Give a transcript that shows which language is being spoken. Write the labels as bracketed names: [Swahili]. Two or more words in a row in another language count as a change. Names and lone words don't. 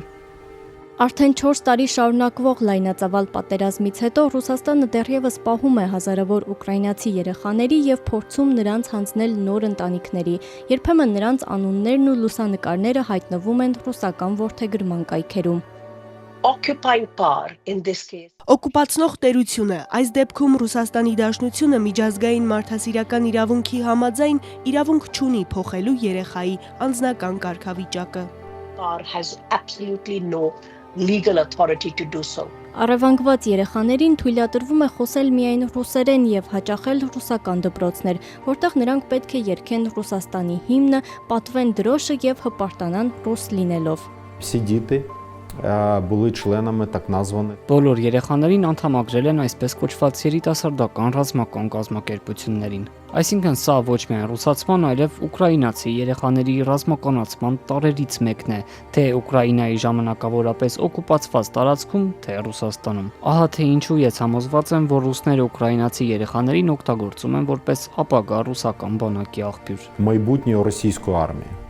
[Armenian] Արդեն 4 տարի շարունակվող լայնածավալ պատերազմից հետո Ռուսաստանը դեռևս պահում է հազարավոր ուկրաինացի երեխաների եւ փորձում նրանց հանձնել նոր ընտանիքների։ Երբեմն նրանց անուններն ու լուսանկարները հայտնվում են ռուսական որդեգրման կայքերում։ Օկուպացնող տերությունը, այս դեպքում Ռուսաստանի Դաշնությունը միջազգային մարդասիրական իրավունքի համաձայն իրավունք չունի փոխելու երեխայի անձնական կարգավիճակը։ [English] Legal authority to do so. [Armenian] Առևանգված երեխաներին թույլատրվում է խոսել միայն ռուսերեն եւ հաճախել ռուսական դպրոցներ, որտեղ նրանք պետք է երգեն Ռուսաստանի հիմնը, պատվեն դրոշը եւ հպարտանան ռուս լինելով։ [Ukrainian] Всі діти були членами так названих. [Armenian] Բոլոր երեխաներին անդամակրել են այսպես կոչված երիտասարդական ռազմական կազմակերպություններին։ Այսինքն սա ոչ միայն ռուսացման, այլև ուկրաինացի երեխաների ռազմականացման տարերից մեկն է, թե Ուկրաինայի ժամանակավորապես օկուպացված տարածքում, թե Ռուսաստանում։ Ահա թե ինչու ես համոզված եմ, որ ռուսները ուկրաինացի երեխաներին օգտագործում են որպես ապագա ռուսական բանակի աղբյուր։ [Ukrainian] Майбутньої російської армії.